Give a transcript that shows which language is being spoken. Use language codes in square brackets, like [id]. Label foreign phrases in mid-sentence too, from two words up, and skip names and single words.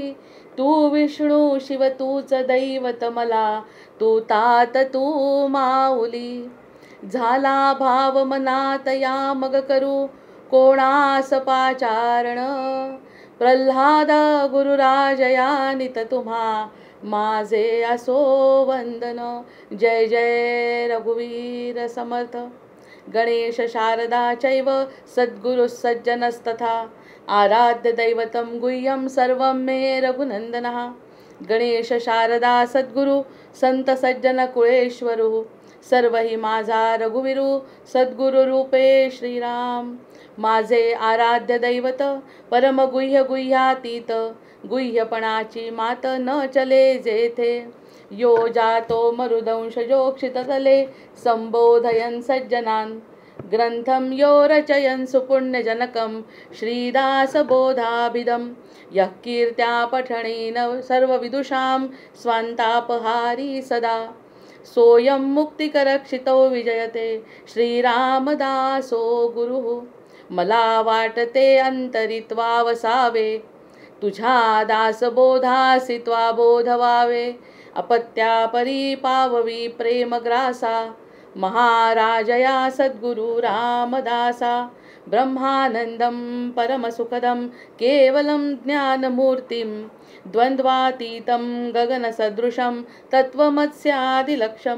[mr] तू विष्णू शिव तूच दैवत मला, तू तात तू माऊली. झाला भाव मनात या मग करू कोणास पाचारण. प्रल्हाद गुरुराज या नित तुम्हा, माझे असो वंदन. जय जय रघुवीर समर्थ. [sa] गणेश शारदा चैव सद्गुरु सज्जनस्तथा, आराध्य दैवतं गुह्यं सर्वं मे रघुनंदनः. [mr] गणेश शारदा सद्गुरु संत सज्जन कुळेश्वरू, सर्व ही माझा रघुवीरू सद्गुरु रूपे श्रीराम. माझे आराध्य दैवत परम गुह्य गुह्यातीत, गुह्यपणाची मात न चले जेथे. [sa] यो जातो मरुदंश जोक्षिततले, संबोधयन् सज्जनान्. ग्रंथं यो रचयन् सुपुण्यजनकं, श्रीदासबोधाभिधं. यः कीर्त्या पठनेन सर्वविदुषां, स्वान्तापहारी सदा. सोऽयं मुक्तिकरक्षितो विजयते, श्रीरामदासो गुरुः. [mr] मला वाटते अंतरित्वा वसावे, तुझ्या दासबोधासी त्वा बोधवावे. अपत्यापरी पाववी प्रेमग्रासा, महाराजया सद्गुरु रामदासा. [sa] ब्रह्मानंदं परमसुखदं केवलं ज्ञानमूर्तिं, द्वन्द्वातीतं गगनसदृशं तत्त्वमस्यादिलक्ष्यम्.